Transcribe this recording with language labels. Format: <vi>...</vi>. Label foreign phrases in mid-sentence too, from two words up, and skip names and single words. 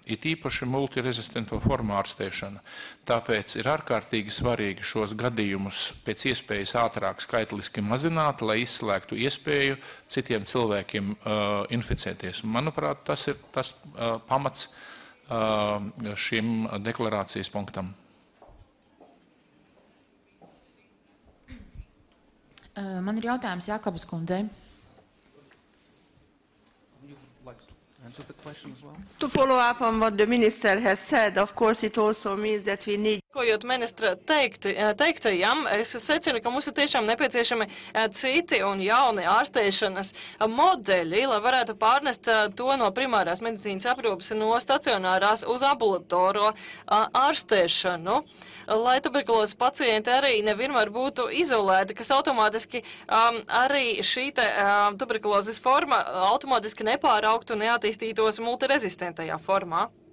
<lv>it īpaši multirezistento formu ārstēšana. Tāpēc ir ārkārtīgi svarīgi šos gadījumus pēc iespējas ātrāk skaitliski mazināt, lai izslēgtu iespēju citiem cilvēkiem inficēties. Manuprāt, tas ir tas pamats šim deklarācijas punktam. Man ir jautājums Jākabas kundzei.</lv> <en>Answer the question as well. To follow up on what the minister has said, of course it also means that we need</en> <lv>Kojot ministra teiktajam, es secinu, ka mums ir tiešām nepieciešami citi un jauni ārstēšanas modeļi, lai varētu pārnest to no primārās medicīnas aprūpes no stacionārās uz ambulatorisko ārstēšanu, lai tuberkulozes pacienti arī nevienmēr būtu izolēti, kas automātiski arī šī tuberkulozes forma automātiski nepāraugtu un neattīstītos multirezistentajā formā.</lv>